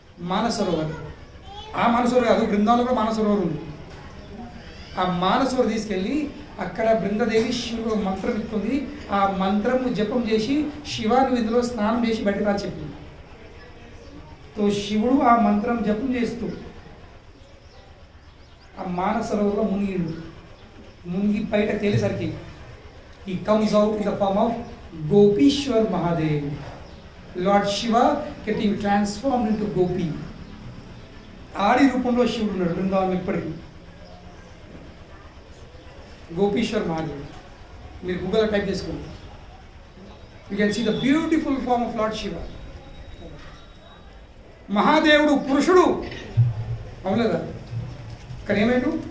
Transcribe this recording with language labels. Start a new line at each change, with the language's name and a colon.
Telugu: మానసరోవర్, ఆ మానసరోవర్ కాదు, బృందావనంలో కూడా మానసరోవర్ ఉంది. ఆ మానసరోవర్ తీసుకెళ్ళి అక్కడ బృందదేవి శివుడు మంత్రం ఇస్తుంది. ఆ మంత్రము జపం చేసి శివాను ఇందులో స్నానం చేసి బయటకు రా చెప్పింది. తో శివుడు ఆ మంత్రం జపం చేస్తూ ఆ మానసరోవరంలో మునిగి బయట తేలేసరికి
English: he comes out in the form of Gopishwar Mahadev, Lord Shiva getting transformed into Gopi.
Telugu: ఆడి రూపంలో శివుడు ఉన్నాడు బృందావనం ఇప్పటికీ. గోపీశ్వర్ మహాదేవ్ మీరు గూగుల్లో టైప్ చేసుకోండి,
English: You can see the beautiful form of lord Shiva.
Telugu: మహాదేవుడు పురుషుడు అవునదా? కానీ ఏమైండు?